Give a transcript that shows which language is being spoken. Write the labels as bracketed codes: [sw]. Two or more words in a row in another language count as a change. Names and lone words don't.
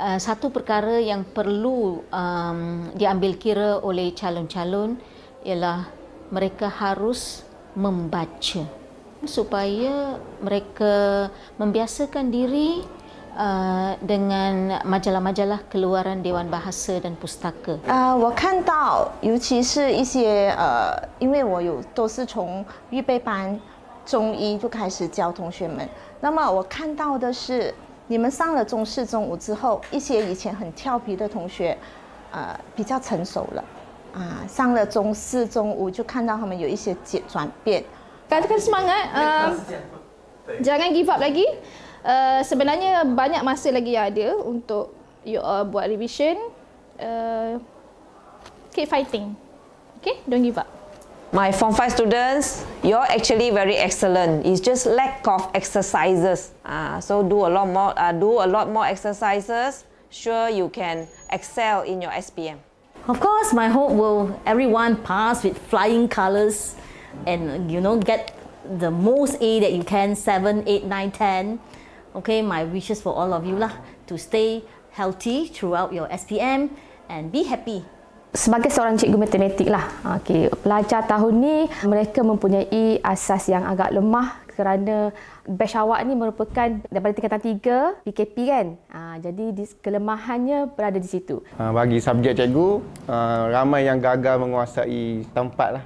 [ms] Satu perkara yang perlu diambil kira oleh calon-calon ialah mereka harus membaca supaya mereka membiasakan diri dengan majalah-majalah keluaran Dewan Bahasa dan Pustaka. [zh] 我看到，尤其是一些因为我都是从预备班中一就开始教同学们，那么我看到的是。你们上了中4、中5之后，一些以前很调皮的同学，比较成熟了，上了中4、中5就看到他们有一些转变。 [ms] Katakan semangat, jangan give up lagi. Sebenarnya banyak masa lagi yang ada untuk buat revision. [en] Keep fighting, okay? Don't give up. My Form 5 students, you're actually very excellent. It's just lack of exercises. So do a lot more exercises. Sure, you can excel in your SPM. Of course, my hope will everyone pass with flying colours, and get the most A that you can, 7, 8, 9, 10. Okay, my wishes for all of you lah to stay healthy throughout your SPM and be happy. [ms] Sebagai seorang cikgu matematik lah, pelajar tahun ni mereka mempunyai asas yang agak lemah kerana batch awak ni merupakan daripada tingkatan 3 PKP kan. Jadi kelemahannya berada di situ. Bagi subjek cikgu, ramai yang gagal menguasai tempat lah.